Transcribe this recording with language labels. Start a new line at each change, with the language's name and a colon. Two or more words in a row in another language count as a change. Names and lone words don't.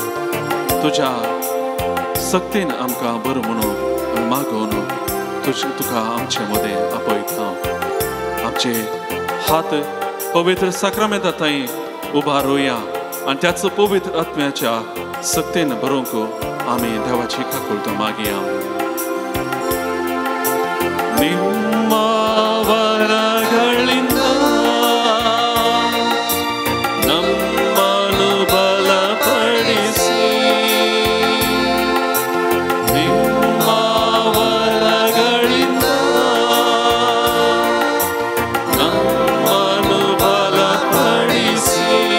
Konkani: तुज्या सक्तीन आमकां बर म्हणून मागून तुका आमचे मदें आपयता. आमचे हात पवित्र साक्रामेंता थंय उबारुया आनी त्याच पवित्र आत्म्याच्या सक्तीन भरूंक आमी देवाची काकुळट मागया.
Kannada: ನಿಮ್ಮ ವರಗಳಿಂದ ನಮ್ಮನ್ನು ಬಲಪಡಿಸಿ. ನಿಮ್ಮ ವರಗಳಿಂದ ನಮ್ಮನ್ನು ಬಲಪಡಿಸಿ.